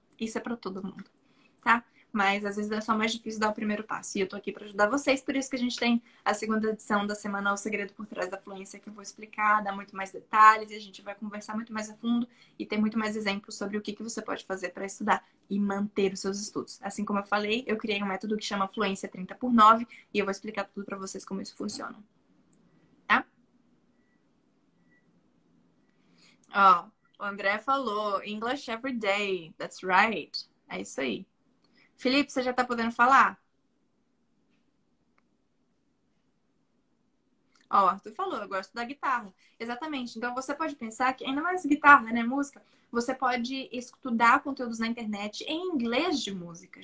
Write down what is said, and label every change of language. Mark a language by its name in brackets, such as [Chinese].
[Portuguese] Isso é para todo mundo, tá? Mas às vezes é só mais difícil dar o primeiro passo. E eu tô aqui para ajudar vocês, por isso que a gente tem a segunda edição da semana O Segredo por Trás da Fluência, que eu vou explicar, dar muito mais detalhes, e a gente vai conversar muito mais a fundo e ter muito mais exemplos sobre o que você pode fazer para estudar e manter os seus estudos. Assim como eu falei, eu criei um método que chama Fluência 30x9 e eu vou explicar tudo para vocês como isso funciona. Tá? Ó, o André falou, [English] English every day. That's right. [Portuguese] É isso aí. Felipe, você já tá podendo falar? Ó, o Arthur falou, eu gosto da guitarra. Exatamente. Então você pode pensar que, ainda mais guitarra, né, música, você pode estudar conteúdos na internet em inglês de música.